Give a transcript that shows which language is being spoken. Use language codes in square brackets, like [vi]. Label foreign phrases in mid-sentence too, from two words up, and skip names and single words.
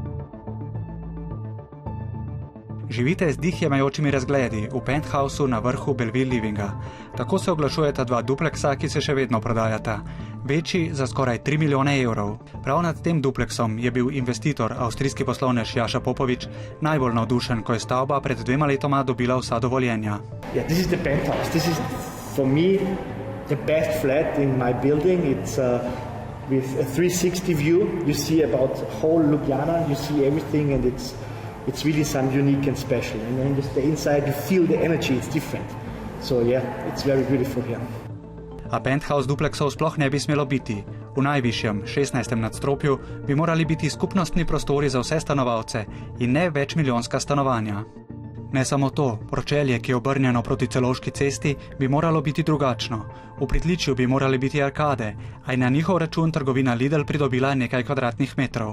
[sl] Živite z dih jemajočimi razgledi v penthousu na vrhu Bellevue Livinga. Tako se oglašujeta dva dupleksa, ki se še vedno prodajata. Večji za skoraj 3 milijone evrov. Prav nad tem dupleksom je bil investitor, avstrijski poslovnež Jaša Popovič, najbolj navdušen, ko je stavba pred 2 letoma dobila vsa dovoljenja. [en] Yeah, this is the penthouse. This is for me the best flat in my building. It's with a 360 view. You see about whole Ljubljana, you see everything, and it's really some unique and special. And when you stay inside, you feel the energy, it's different. So yeah, it's very beautiful here. [sl] A penthouse dupleksov sploh ne bi smelo biti. V najvišjem, 16. nadstropju, bi morali biti skupnostni prostori za vse stanovalce in ne večmilijonska stanovanja. Ne samo to, pročelje, ki je obrnjeno proti Celovški cesti, bi moralo biti drugačno. V pritličju bi morali biti arkade, a je na njihov račun trgovina Lidl pridobila nekaj kvadratnih metrov.